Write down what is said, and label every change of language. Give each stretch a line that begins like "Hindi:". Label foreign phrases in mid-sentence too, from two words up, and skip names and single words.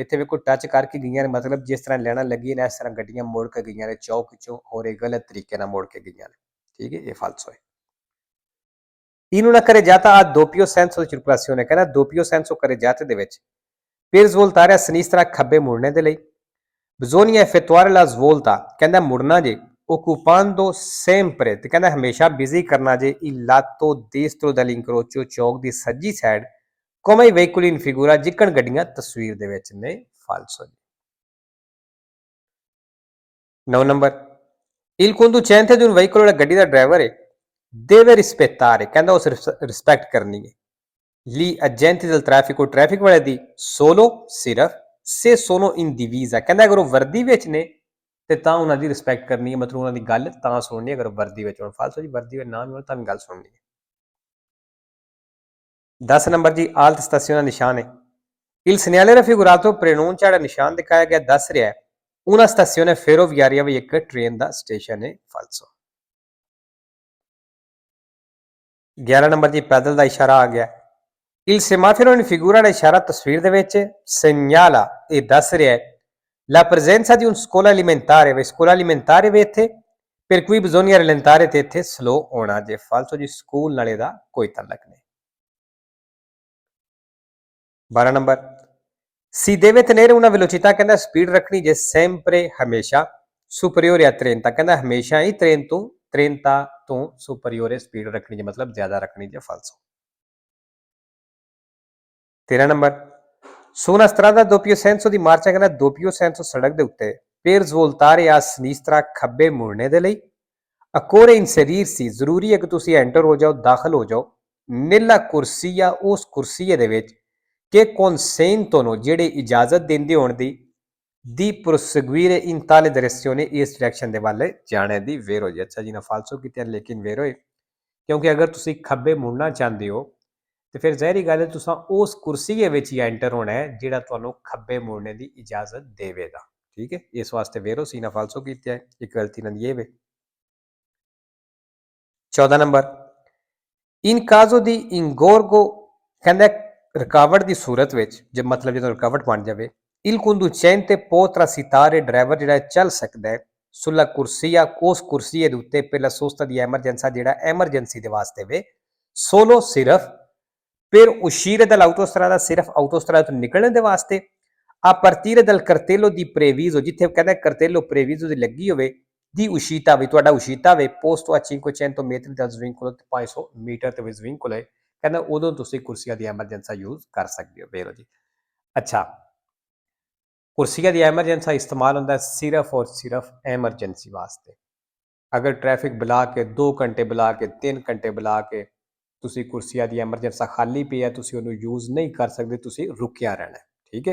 Punjabi: ਇੱਥੇ ਵੇਖੋ ਟੱਚ ਕਰਕੇ ਗਈਆਂ ਨੇ ਮਤਲਬ ਜਿਸ ਤਰ੍ਹਾਂ ਲੈਣਾ ਲੱਗੀ ਨੇ ਇਸ ਤਰ੍ਹਾਂ ਗੱਡੀਆਂ ਮੋੜ ਕੇ ਗਈਆਂ ਨੇ ਚੌਕ ਵਿੱਚੋਂ ਔਰ ਇਹ ਗਲਤ ਤਰੀਕੇ ਨਾਲ ਮੋੜ ਕੇ ਗਈਆਂ ਨੇ, ਠੀਕ ਹੈ, ਇਹ ਫਾਲਸ ਹੋਏ।
Italian: In una carreggiata a doppio senso di circolazione, ਕਹਿੰਦਾ doppio senso carreggiate
Punjabi: ਦੇ ਵਿੱਚ
Italian: per svoltare a sinistra
Punjabi: ਖੱਬੇ ਮੁੜਨੇ ਦੇ ਲਈ
Italian: bisogna effettuare la svolta,
Punjabi: ਕਹਿੰਦਾ ਮੁੜਨਾ ਜੇ
Italian: occupando sempre
Punjabi: ਤੇ ਕਹਿੰਦਾ ਹਮੇਸ਼ਾ ਬਿਜ਼ੀ ਕਰਨਾ ਜੇ
Italian: il lato destro dell'incrocio,
Punjabi: ਚੌਕ ਦੀ ਸੱਜੀ ਸਾਈਡ
Italian: come i veicoli in figura,
Punjabi: ਜਿੱਕਣ ਗੱਡੀਆਂ ਤਸਵੀਰ ਦੇ ਵਿੱਚ ਨੇ ਫਾਲਸ ਹੋ ਜੀ। 9 ਨੰਬਰ,
Italian: il conducente di un veicolo,
Punjabi: ਜਿਹੜਾ ਗੱਡੀ ਦਾ ਡਰਾਈਵਰ ਹੈ
Italian: deve rispettare,
Punjabi: ਕਹਿੰਦਾ ਉਸ ਰਿਸਪੈਕਟ ਕਰਨੀ ਹੈ
Italian: gli agenti del traffico,
Punjabi: ਟ੍ਰੈਫਿਕ ਵਾਲੇ ਦੀ
Italian: solo ਸਿਰਫ se sono in divisa,
Punjabi: ਕਹਿੰਦਾ ਅਗਰ ਉਹ ਵਰਦੀ ਵਿੱਚ ਨੇ ਤੇ ਤਾਂ ਉਹਨਾਂ ਦੀ ਰਿਸਪੈਕਟ ਕਰਨੀ ਹੈ, ਮਤਲਬ ਉਹਨਾਂ ਦੀ ਗੱਲ ਤਾਂ ਸੁਣਨੀ ਅਗਰ ਵਰਦੀ ਵਿੱਚ ਹੋਣ। ਫਾਲਸ ਹੋ ਜੀ, ਵਰਦੀ ਵਿੱਚ ਨਾ ਵੀ ਹੋਣ ਤਾਂ ਵੀ ਗੱਲ ਸੁਣਨੀ ਹੈ। 10 ਨੰਬਰ ਜੀ
Italian: alta stazione
Punjabi: ਨਿਸ਼ਾਨ ਹੈ
Italian: il segnale raffigurato preannuncia,
Punjabi: ਜਿਹੜਾ ਨਿਸ਼ਾਨ ਦਿਖਾਇਆ ਗਿਆ ਦੱਸ ਰਿਹਾ ਹੈ
Italian: una stazione ferroviaria,
Punjabi: ਵੀ ਇੱਕ ਟ੍ਰੇਨ ਦਾ ਸਟੇਸ਼ਨ ਹੈ। ਫਾਲਸ। 11 ਨੰਬਰ ਜੀ ਪੈਦਲ ਦਾ ਇਸ਼ਾਰਾ ਆ ਗਿਆ
Italian: il semaforo in figura,
Punjabi: ਦਾ ਇਸ਼ਾਰਾ ਤਸਵੀਰ ਦੇ ਵਿੱਚ segnala, ਇਹ ਦੱਸ ਰਿਹਾ ਹੈ
Italian: la presenza di un scuola alimentare,
Punjabi: ਵੇ ਸਕੂਲ
Italian: alimentare
Punjabi: ਵੇ ਇੱਥੇ
Italian: per cui bisogna rallentare,
Punjabi: ਤੇ ਇੱਥੇ ਸਲੋ ਹੋਣਾ ਜੇ। ਫਾਲਸ ਜੀ, ਸਕੂਲ ਨਾਲੇ ਦਾ ਕੋਈ ਤਾਲੁਕ ਨਹੀਂ। 12 ਨੰਬਰ
Italian: si deve tenere una velocità,
Punjabi: ਕਹਿੰਦਾ ਸਪੀਡ ਰੱਖਣੀ ਜੇ sempre, ਹਮੇਸ਼ਾ
Italian: superiore a 30,
Punjabi: ਕਹਿੰਦਾ ਹਮੇਸ਼ਾ ਹੀ 30 ਤੋਂ superiore ਸਪੀਡ ਰੱਖਣੀ ਜੇ ਮਤਲਬ ਜ਼ਿਆਦਾ ਰੱਖਣੀ ਜੇ। ਫਾਲਸ। 13 ਨੰਬਰ
Italian: su una strada a doppio senso di marcia, ਕਹਿੰਦਾ doppio senso
Punjabi: ਸੜਕ ਦੇ ਉੱਤੇ
Italian: per svoltare a sinistra,
Punjabi: ਖੱਬੇ ਮੁੜਨੇ ਦੇ ਲਈ
Italian: occorre inserirsi,
Punjabi: ਜ਼ਰੂਰੀ ਹੈ ਕਿ ਤੁਸੀਂ ਐਂਟਰ ਹੋ ਜਾਓ, ਦਾਖਲ ਹੋ ਜਾਓ
Italian: nella corsia,
Punjabi: ਉਸ ਕੁਰਸੀਏ ਦੇ ਵਿੱਚ
Italian: che consentono,
Punjabi: ਜਿਹੜੇ ਇਜਾਜ਼ਤ ਦਿੰਦੇ ਹੋਣ
Italian: di proseguire in tale direzione,
Punjabi: ਇਸ ਡਾਇਰੈਕਸ਼ਨ ਦੇ ਵੱਲ ਜਾਣੇ ਦੀ। ਵੇਰ ਹੋ ਜੀ। ਅੱਛਾ ਜੀ ਨਾ ਫਾਲਸੋ ਕੀਤੇ ਲੇਕਿਨ ਵੇਰ ਹੋਏ ਕਿਉਂਕਿ ਅਗਰ ਤੁਸੀਂ ਖੱਬੇ ਮੁੜਨਾ ਚਾਹੁੰਦੇ ਹੋ ਤੇ ਫਿਰ ਜ਼ਾਹਿਰੀ ਗੱਲ ਹੈ ਤੁਸੀਂ ਉਸ ਕੁਰਸੀਏ ਵਿੱਚ ਹੀ ਐਂਟਰ ਹੋਣਾ ਹੈ ਜਿਹੜਾ ਤੁਹਾਨੂੰ ਖੱਬੇ ਮੁੜਨੇ ਦੀ ਇਜਾਜ਼ਤ ਦੇਵੇਗਾ, ਠੀਕ ਹੈ। ਇਸ ਵਾਸਤੇ ਵੇਰੋ ਸੀ ਨਾ ਫਾਲਸੋ ਕੀਤੇ ਹੈ, ਇੱਕ ਗਲਤੀ ਨਾਲ ਇਹ ਵੇ। 14 ਨੰਬਰ
Italian: in caso di ingorgo,
Punjabi: ਕਹਿੰਦਾ ਰੁਕਾਵਟ ਦੀ ਸੂਰਤ ਵਿੱਚ ਜੇ ਮਤਲਬ ਜਦੋਂ ਰੁਕਾਵਟ ਬਣ ਜਾਵੇ
Italian: il conducente può transitare,
Punjabi: ਡਰਾਈਵਰ ਜਿਹੜਾ ਚੱਲ ਸਕਦਾ ਹੈ
Italian: sulla corsia,
Punjabi: ਉਸ ਕੁਰਸੀਏ ਦੇ ਉੱਤੇ
Italian: per la sosta di emergenza,
Punjabi: ਜਿਹੜਾ ਐਮਰਜੈਂਸੀ ਦੇ ਵਾਸਤੇ ਵੇ solo, ਸਿਰਫ
Italian: per uscire dall'autostrada,
Punjabi: ਸਿਰਫ ਆਟੋਸਟਰਾਦਾ ਤੋਂ ਨਿਕਲਣ ਦੇ ਵਾਸਤੇ
Italian: a partire dal cartello di previso,
Punjabi: ਜਿੱਥੇ ਕਹਿੰਦਾ
Italian: cartello previso
Punjabi: ਦੀ ਲੱਗੀ ਹੋਵੇ
Italian: di uscita,
Punjabi: ਵੀ ਤੁਹਾਡਾ uscita ਵੇ
Italian: posto a 500 metri dal svincolo,
Punjabi: 500 ਮੀਟਰ ਤੇ svincolo ਹੈ, ਕਹਿੰਦਾ ਉਦੋਂ ਤੁਸੀਂ ਕੁਰਸੀਆਂ ਦੀ ਐਮਰਜੈਂਸਾ ਯੂਜ਼ ਕਰ ਸਕਦੇ ਹੋ। ਵੇਰੋ ਜੀ। ਅੱਛਾ, ਕੁਰਸੀਆਂ ਦੀ ਐਮਰਜੈਂਸਾ ਇਸਤੇਮਾਲ ਹੁੰਦਾ ਸਿਰਫ ਔਰ ਸਿਰਫ ਐਮਰਜੈਂਸੀ ਵਾਸਤੇ। ਅਗਰ ਟ੍ਰੈਫਿਕ ਬੁਲਾ ਕੇ 2 ਘੰਟੇ ਬੁਲਾ ਕੇ 3 ਘੰਟੇ ਬੁਲਾ ਕੇ ਤੁਸੀਂ ਕੁਰਸੀਆਂ ਦੀ ਐਮਰਜੈਂਸਾ ਖਾਲੀ ਪਈ ਹੈ, ਤੁਸੀਂ ਉਹਨੂੰ ਯੂਜ਼ ਨਹੀਂ ਕਰ ਸਕਦੇ, ਤੁਸੀਂ ਰੁਕਿਆ ਰਹਿਣਾ, ਠੀਕ ਹੈ।